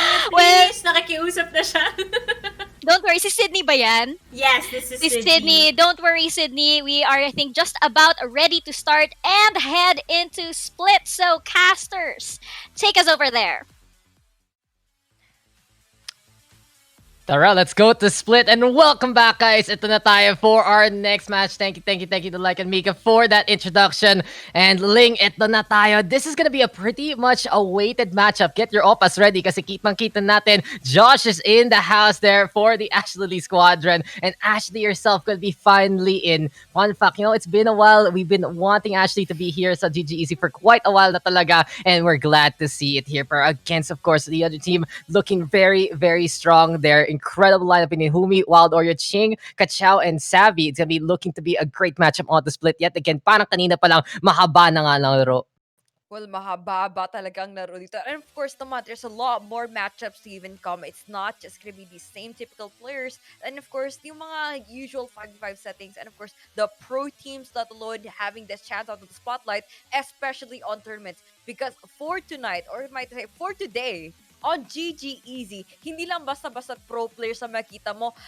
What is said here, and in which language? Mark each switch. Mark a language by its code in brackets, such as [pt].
[tl] Please, nakikiusap na siya. Don't worry, si Sydney ba yan? [en] Yes, this is Sydney. Don't worry, Sydney. We are, I think, just about ready to start and head into Split. So, casters, take us over there. Tara, let's go to Split and welcome back, guys. Ito na tayo for our next match. Thank you to Like and Mika for that introduction. And Ling, ito na tayo. This is gonna be a pretty much awaited matchup. Get your opas ready kasi kitang-kita natin. Josh is in the house there for the Ashley Squadron. And Ashley herself could be finally in. Fun fact, it's been a while. We've been wanting Ashley to be here sa GGEZ for quite a while na talaga. And we're glad to see it here. For against, of course, the other team looking very, very strong there. Incredible lineup in Humi, Wild Oreo, Ching, Kachao, and Savvy. It's gonna be looking to be a great matchup on the split. Yet again, parang kanina pa lang, mahaba na nga lang laro. [tl] Well, mahaba talaga ang laro dito. [en] And of course naman, there's a lot more matchups to even come. It's not just gonna be the same typical players. And of course, yung mga usual 5v5 settings. And of course, the pro teams that alone having this chance out of the spotlight, especially on tournaments. Because for tonight, or I might say for today, on GGEZ, hindi lang basta-basta pro players ang makita mo.